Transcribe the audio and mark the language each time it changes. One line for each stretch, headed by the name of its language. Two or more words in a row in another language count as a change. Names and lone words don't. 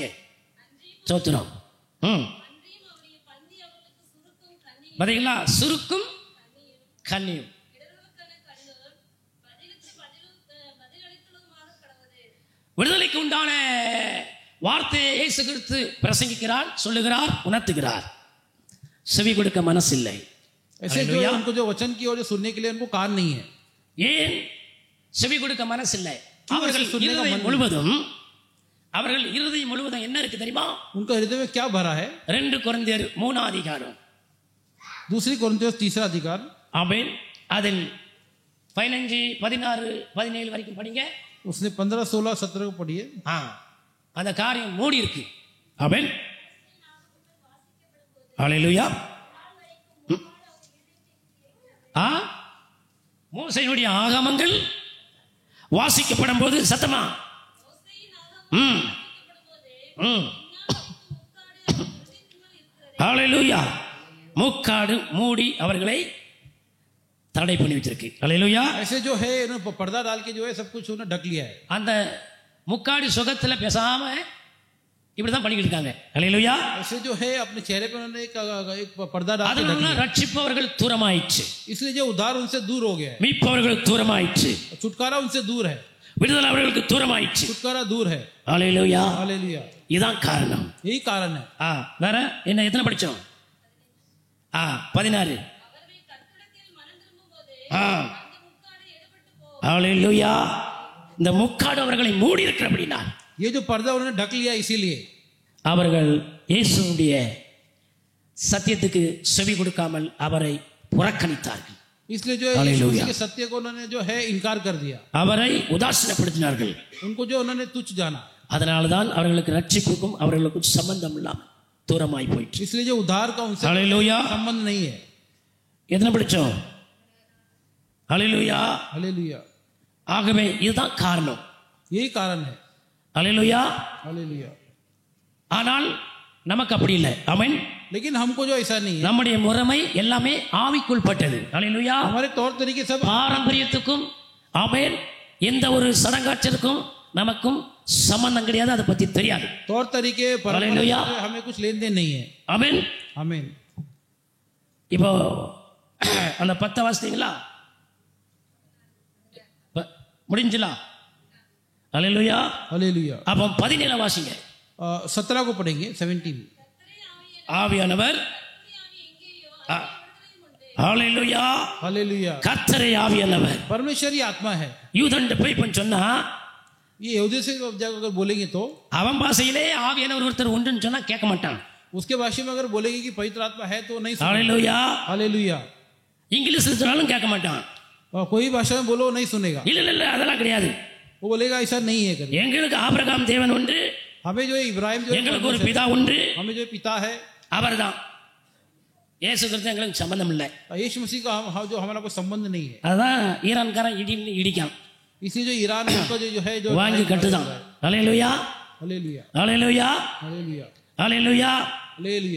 Tamil: சோத்திரம். பாத்தீங்களா? சுருக்கும் கண்ணியும். விடுதலைக்கு உண்டான வார்த்தையை இயேசு கிறிஸ்து பிரசங்கிக்கிறார், சொல்லுகிறார், உணர்த்துகிறார். செவி கொடுக்க மனசில்லை.
Hindi: ऐसे जो उनको जो वचन की और सुनने के लिए उनको कान नहीं है.
Tamil: ஏன் செவி கொடுக்க மனசில்லை? அவர்கள் இருதயம் முழுவதும் என்ன இருக்கு தெரியுமா?
Hindi: उनका हृदय में क्या भरा है?
Tamil: 2 கொரிந்தியர் 3 அதிகாரம்.
Hindi: 2 कोरिन्थियोस 3 अधिकार.
Tamil: ஆமென். அதில் 15, 16, 17 வரைக்கும் படிங்க.
Hindi: उसने 15, 16, 17 को पढ़िए.
Tamil: அந்த காரியம் மூடி இருக்கு. ஆமென். அல்லேலூயா. மோசேயுடைய ஆகமங்கள் வாசிக்கப்படும் போது சத்தமா அல்லேலூயா. முக்காடு மூடி அவர்களை தடை பண்ணி வச்சிருக்கு. அல்லேலூயா.
Hindi: ऐसे जो है पर्दा डाल के जो है सब कुछ उन्होंने ढक लिया है.
Tamil: அந்த முக்காடு சுகத்துல பேசாம இப்படிதான் பண்ணிக்கிட்டு இருக்காங்க. அல்லேலூயா.
Hindi: ऐसे जो है अपने चेहरे पे उन्होंने एक पर्दा डाल के ढक
Tamil: அதனால
Hindi: लिया.
Tamil: ரட்சிப்பவர்கள் தூரமாயிற்று.
Hindi: इसलिए जो उद्धार उनसे दूर हो गया है.
Tamil: மீட்பவர்கள் தூரமாயிற்று.
Hindi: छुटकारा उनसे दूर है.
Tamil: விடுதலை அவர்களுக்கு தூரமாயிற்று.
Hindi: छुटकारा दूर है.
Tamil: அல்லேலூயா.
Hindi: हालेलुया.
Tamil: இதான் காரணம்.
Hindi: यही कारण है.
Tamil: வேற என்ன? எத்தனை படிச்சோம்? 16. அல்லேலூயா. இந்த முக்காடு அவர்களை மூடி இருக்கிற அப்படின்னா
Hindi: ये जो पर्दा उन्होंने ढक लिया इसीलिए
Tamil: அவர்கள் இயேசுவுடைய சத்தியத்துக்கு செவி கொடுக்காமல் அவரை புறக்கணித்தார்கள்.
Hindi: इसलिए जो यीशु के सत्य को उन्होंने जो है इनकार कर दिया.
Tamil: அவரை உதாசீனப்படுத்தினார்கள்.
Hindi: उनको जो उन्होंने तुच्छ जाना.
Tamil: அதனால்தான் அவர்களுக்கு ரட்சிப்புக்கும் அவர்களுக்கும் சம்பந்தம் இல்லாமல் தூரமாய் போயிற்று.
Hindi: इसलिए जो उद्धार का उनसे संबंध नहीं है.
Tamil: எத்தனை படிச்சோம்? அல்லேலூயா.
Hindi: हालेलुया.
Tamil: ஆகவே இதுதான் காரணம்.
Hindi: यही कारण है.
Tamil: அல்லேலூயா.
Hindi: हालेलुया.
Tamil: ஆனால் நமக்கு அப்படி இல்லை. ஆமென்.
Hindi: लेकिन हमको जो ऐसा नहीं है.
Tamil: நம்முடைய முறைமை எல்லாமே ஆவிக்குள் பட்டது. அல்லேலூயா.
Hindi: हमारे तौर तरीके सब
Tamil: பாரம்பரியத்துக்கும் ஆமென் எந்த ஒரு சடங்காச்சலுக்கும் நமக்கும் சம்பந்தம் கிடையாது. அதை பத்தி தெரியாது.
Hindi: तौर तरीके हालेलुया. हमें कुछ लेन देन नहीं है.
Tamil: ஆமென்.
Hindi: आमीन.
Tamil: இப்போ அந்த 10 வாசித்தீங்களா? முடிஞ்சலா? அல்லேலூயா.
Hindi: हालेलुया.
Tamil: அப்போ 17 வாசிங்க.
Hindi: 17 को पढ़ेंगे. 17.
Tamil: ஆவியானவர் ஹalleluya.
Hindi: हालेलुया.
Tamil: கர்த்தரே ஆவியானவர்.
Hindi: परमेश्वर ही आत्मा है.
Tamil: யூதன் போய் சொன்னா
Hindi: ये यहूदी से जब अगर बोलेंगे तो
Tamil: அவன் பாஷையிலே ஆவியானவர் ஒருத்தர் உண்டுன்னு சொன்னா கேட்க மாட்டான்.
Hindi: उसके भाषा में अगर बोलेगी कि पवित्र आत्मा है तो नहीं सुनेगा।
Tamil: ஹalleluya.
Hindi: हालेलुया।
Tamil: இங்கிலீஷ்ல சொன்னாலும் கேட்க மாட்டான்.
Hindi: और कोई भाषा में बोलो नहीं सुनेगा,
Tamil: இல்ல இல்ல இல்ல அதெல்லாம் கிடையாது.
Hindi: वो बोलेगा ऐसा नहीं है करके।
Tamil: எங்களுக்கு ஆபிரகாம் தேவன் உண்டு,
Hindi: हमें जो इब्राहिम जो
Tamil: எங்களுக்கு ஒரு பிதா உண்டு,
Hindi: हमें जो पिता है
Tamil: அவர்தான். இயேசு கிறிஸ்து எங்களுக்கு சம்பந்தம் இல்லை.
Hindi: यीशु मसीह का जो हमारा कोई संबंध नहीं है।
Tamil: அதான் ஈரான்காரன் இடிக்கான்,
Hindi: इसी जो ईरान का जो है जो
Tamil: வாங்கி கட்டுதான். ஹalleluya.
Hindi: हालेलुया
Tamil: ஹalleluya.
Hindi: हालेलुया
Tamil: ஹalleluya.
Hindi: हालेलुया।